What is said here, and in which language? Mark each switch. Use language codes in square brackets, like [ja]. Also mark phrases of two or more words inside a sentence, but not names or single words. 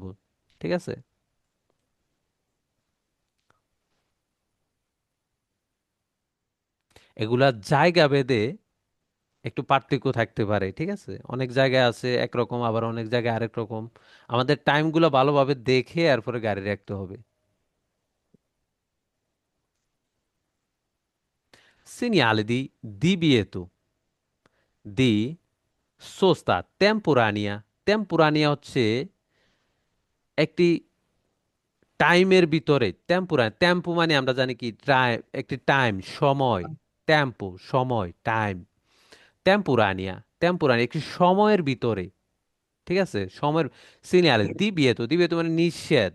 [bn] ঠিক আছে, এগুলা জায়গা ভেদে একটু পার্থক্য থাকতে পারে। ঠিক আছে, অনেক জায়গায় আছে একরকম, আবার অনেক জায়গায় আরেক রকম। আমাদের টাইমগুলো ভালোভাবে দেখে এরপরে গাড়ি রাখতে হবে। [it] Segnale di divieto di sosta temporanea, [bn] টেম্পোরানিয়া হচ্ছে একটি টাইমের ভিতরে, টেম্পো মানে আমরা জানি কি, টাইম, একটি টাইম, সময়, টেম্পো সময়, টাইম, টেম্পোরানিয়া, টেম্পোরানিয়া একটি সময়ের ভিতরে। ঠিক আছে, সময়ের, [it] segnale divieto [bn] মানে নিষেধ।